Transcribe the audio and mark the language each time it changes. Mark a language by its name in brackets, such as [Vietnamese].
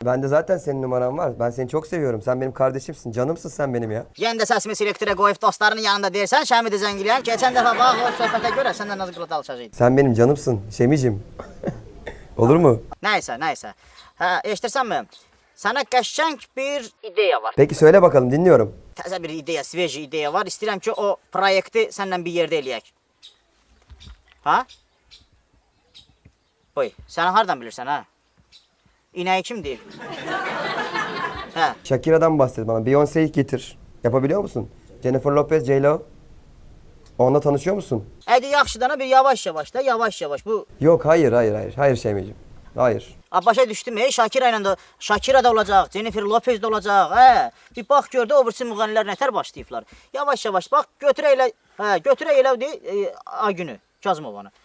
[Turkish] Bende zaten senin numaran var. Ben seni çok seviyorum. Sen benim kardeşimsin, canımsın sen benim ya. [Azerbaijani] Yenə də səsimi selektorə qoyub dostlarının yanında deyirsən, Şəmi də zəng eləyən. Keçən dəfə bax o söhbətə görə səndən nazı qılıb alışacaqdı. [Turkish] Sen benim canımsın, Şemicim. Olur mu? [Azerbaijani] Nəysə, nəysə. Hə, eşidirsənmi? Sənə qəşəng bir ideya var. [Turkish] Peki söyle bakalım, dinliyorum. [Azerbaijani] Təzə bir ideya, sveji ideya var. İstəyirəm ki, o proyekti səndən bir yerdə eləyək. Ha? Oy, sən hardan bilirsən ha? İnəyi kim deyir? Hə. [Turkish] Shakira'dan bahset bana. Beyoncé'yi getir. Yapabiliyor musun? Jennifer Lopez, J-Lo. Onunla tanışıyor musun? [Azerbaijani] Hadi yaxşı dana bir yavaş yavaş da, yavaş yavaş. Bu [Turkish] Yok, hayır, hayır, hayır. Hayır Şemicim. Hayır. [Azerbaijani] başa düşdüm, Shakira ilə də Shakira da olacaq, Jennifer Lopez də olacaq. Hə. Bir bax gördü o birisi müğənnilər nətər başlayıblar. Yavaş yavaş bax götürə elə, götürə elə ay günü Kazımovanı.